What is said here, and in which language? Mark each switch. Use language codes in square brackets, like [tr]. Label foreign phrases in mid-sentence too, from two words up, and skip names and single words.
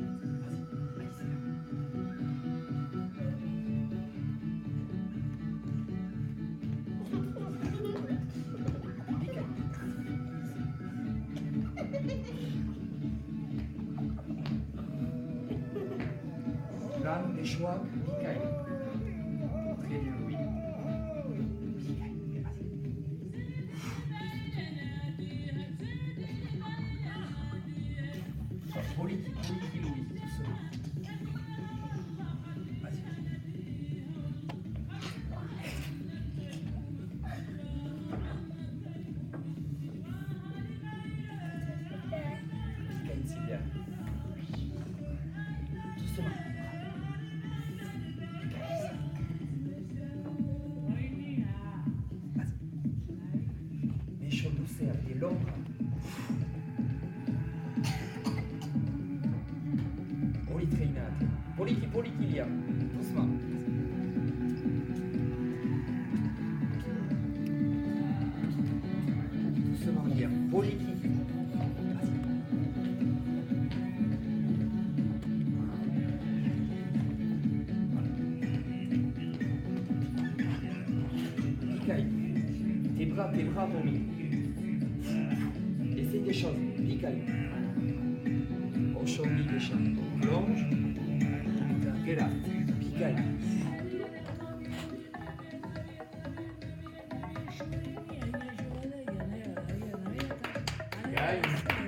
[eu] Haizea. Bikain. Lan, besoak, bikain. [fr] Très bien, oui. Bikain, vas-y. [eu] Poliki, poliki, [fr] Louis, doucement. Vas-y. Bikain, c'est bien. Doucement. Bikain. Vas-y. [eu] Beso luzeak, [fr] de l'ombre. [eu] Hori treinat. Poliki, poliki, [fr] Liam. Doucement. Doucement, Liam. Poliki. Vas-y. Bikain. Tes bras, Romy. Essaye des choses. Bikain. Oshoni, les chats. Plonge. [en] Get up. Bikain. Guys.